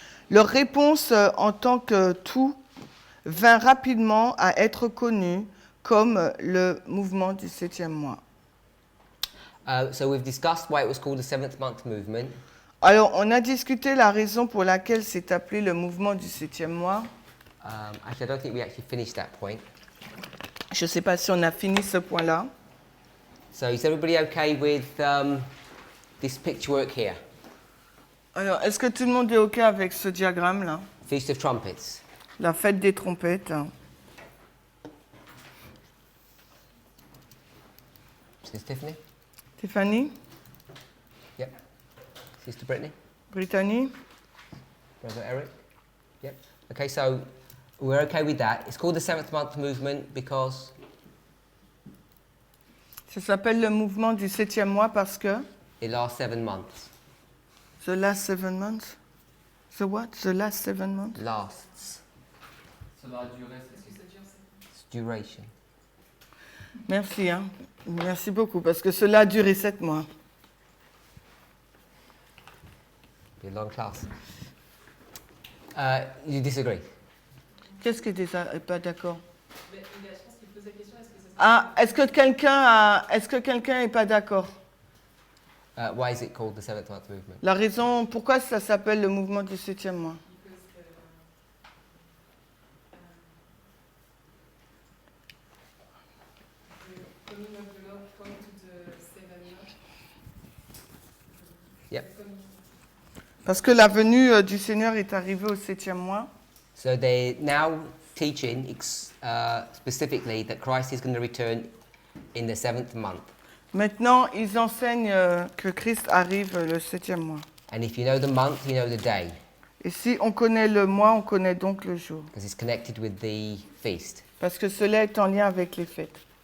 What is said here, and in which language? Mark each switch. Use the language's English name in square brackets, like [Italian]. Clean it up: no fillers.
[French] Leur réponse en tant que tout vint rapidement à être connue comme le mouvement du 7e mois. [English] So we've discussed why it was called the seventh month movement. [French] Alors, on a discuté la raison pour laquelle c'est appelé le mouvement du 7e mois. [English] Actually, I don't think we actually finished that point. [French] Je ne sais pas si on a fini ce point-là. [English] So is everybody okay with this picture work here? [French] Alors, est-ce que tout le monde est OK avec ce diagramme-là? [English] Feast of Trumpets. [French] La fête des trompettes. [English] Sister Tiffany? [French] Stéphanie? [English] Yep. Sister Brittany? [French] Brittany? [English] Brother Eric? Yep. Okay, so we're okay with that. It's called the seventh month movement because [French] Ça s'appelle le mouvement du 7e mois parce que? [English] it lasts 7 months. The last 7 months? The what? The last 7 months? Lasts. [French] Ça va durer, c'est ce que ça dure, [English] It's duration. [French] Merci, hein. Merci beaucoup, parce que cela a duré 7 mois. [English] Be a long class. You disagree? [French] Qu'est-ce qui n'est pas d'accord? Mais je pense qu'il pose la question, est-ce que ça Ah, est-ce que quelqu'un n'est pas d'accord? [English] Why is it called the seventh month movement? [French] La raison, pourquoi ça s'appelle le mouvement du 7e mois? [English] Yep. [French] Parce que la venue du Seigneur est arrivée au 7e mois. [English] So they're now teaching specifically that Christ is going to return in the seventh month. [French] Maintenant, ils enseignent que Christ arrive le 7e mois. [English] And if you know the month, you know the day, [French] Et si on connaît le mois, on connaît donc le jour. [English] because it's connected with the feast. [French] Parce que cela est en lien avec les fêtes.